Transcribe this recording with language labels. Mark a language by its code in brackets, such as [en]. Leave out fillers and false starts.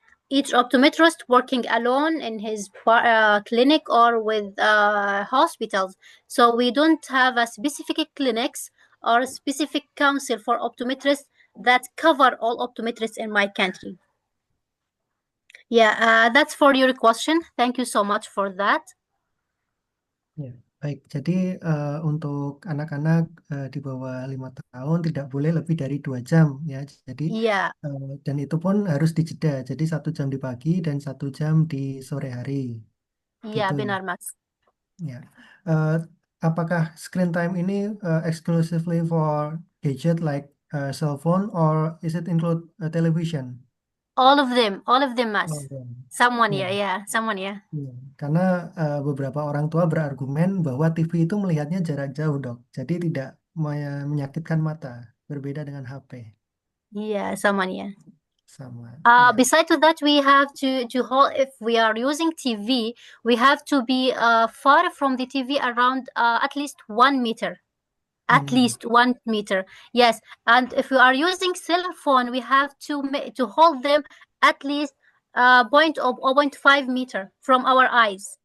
[en] Each optometrist working alone in his clinic or with hospitals. So we don't have a specific clinics or a specific council for optometrists that cover all optometrists in my country. Yeah, that's for your question. Thank you so much for that. [id] Ya, baik. Jadi untuk anak-anak di bawah 5 tahun tidak boleh lebih dari 2 jam ya. Jadi [en] Yeah, [id] dan itu pun harus dijeda. Jadi 1 jam di pagi dan 1 jam di sore hari. [en] yeah, [id] Gitu. benar Mas. Ya. Eh, apakah [en] screen time ini exclusively for gadget like cell phone or is it include television? All of them, Oh, [id] Mas. ya. [en] Someone, [id] Ya. [en] yeah, someone, yeah. [id] Iya, karena beberapa orang tua berargumen bahwa TV itu melihatnya jarak jauh, Dok. Jadi tidak menyakitkan mata, berbeda dengan HP. [en] Yeah, someone, yeah. [id] Sama, ya. [en] Besides that, we have to hold, if we are using TV, we have to be far from the TV around at least 1 meter. At Hmm, least 1 meter, yes. And if we are using cell phone, we have to hold them at least point of 0.5 meter from our eyes.